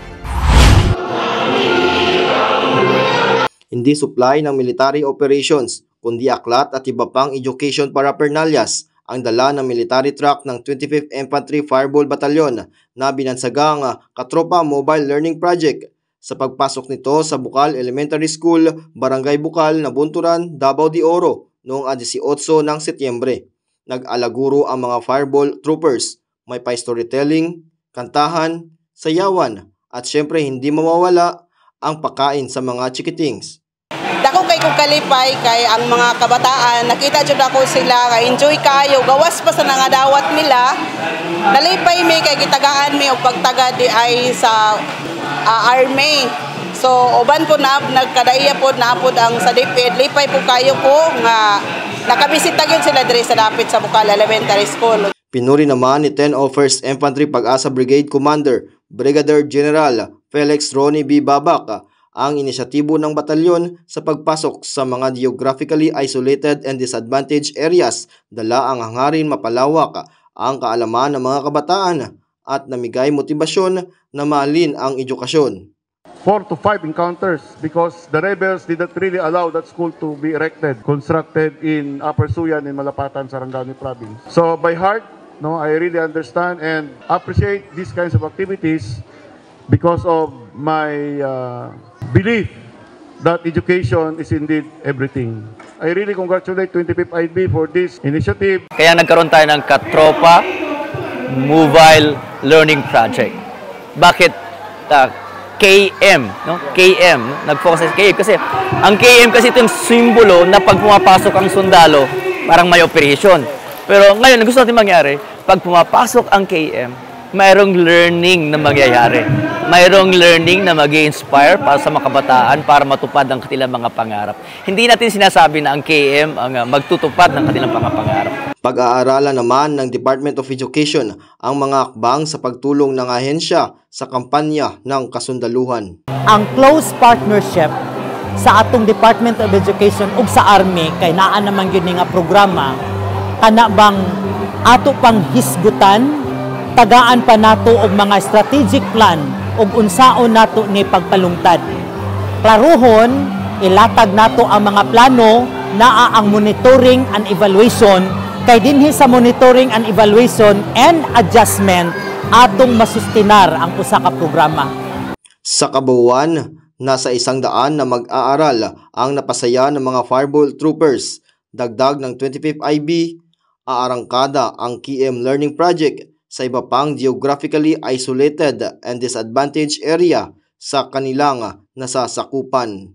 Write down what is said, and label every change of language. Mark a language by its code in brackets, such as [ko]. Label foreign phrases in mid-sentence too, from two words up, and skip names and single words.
[tl] Hindi supply ng [en] military operations, [tl] kundi aklat at iba pang [en] education paraphernalias [tl] ang dala ng [en] military truck [tl] ng 25th Infantry Fireball Battalion na binansagang Katropa Mobile Learning Project sa pagpasok nito sa Bukal Elementary School, Barangay Bukal, Nabunturan, Davao de Oro noong 18 ng Setyembre. Nag-alaguro ang mga Fireball troopers. May pa-storytelling, kantahan, sayawan at syempre hindi mawawala ang pagkain sa mga chikitings. [ceb] Dako kay kong kalipay kay ang mga kabataan nakita jud ako sila nga enjoy kayo gawas pa sa nangadawat nila nalipay mi kay gitagaan mi og pagtagad di ay sa army. So uban po na nagkadaiya po napod ang sa DepEd lipay po kayo ko nga nakabisita gyud sila diri sa dapit sa Bukal Elementary School. [tl] Pinuri naman ni 10th Infantry Pag-asa Brigade Commander Brigadier General Felix Ronnie B. Babak ang inisyatibo ng batalyon sa pagpasok sa mga [en] geographically isolated and disadvantaged areas, [tl] dala ang hangarin mapalawak ang kaalaman ng mga kabataan at namigay motibasyon na mahalin ang edukasyon. [en] 4 to 5 encounters because the rebels did not really allow that school to be constructed in Upper Suyan in Malapatan, Sarangani province. So by heart, I really understand and appreciate these kinds of activities because of my belief that education is indeed everything. I really congratulate 25th IB for this initiative. [tl] Kaya nagkaroon tayo ng Katropa Mobile Learning Project. Bakit KM, KM, nag-focus sa KM kasi ang KM kasi ito yung simbolo na pag pumapasok ang sundalo, parang may operation. Pero ngayon, gusto natin mangyari, pag pumapasok ang KM, mayroong learning na mangyayari. Mayroong learning na mag-i-inspire para sa mga kabataan para matupad ang kanilang mga pangarap. Hindi natin sinasabi na ang KM ang magtutupad ng kanilang mga pangarap. Pag-aaralan naman ng Department of Education ang mga akbang sa pagtulong ng ahensya sa kampanya ng kasundaluhan. [ceb] Ang [en] close partnership [ceb] sa atong Department of Education ug sa Army kay naa naman gyud nga programa kana bang ato pang hisgutan, tagaan pa nato og mga [en] strategic plan [ceb] ug unsaon nato ni pagpalungtad. Klaruhon, ilatag nato ang mga plano naa ang [en] monitoring and evaluation [ceb] kay dinhi sa [en] monitoring and evaluation and adjustment [ceb] atong masustinar ang usa ka programa. [tl] Sa kabuuan, nasa 100 na mag-aaral ang napasaya ng mga Fireball Troopers. Dagdag ng 25th IB, aarangkada ang KM Learning Project sa iba pang [en] geographically isolated and disadvantaged area [tl] sa kanilang nasasakupan.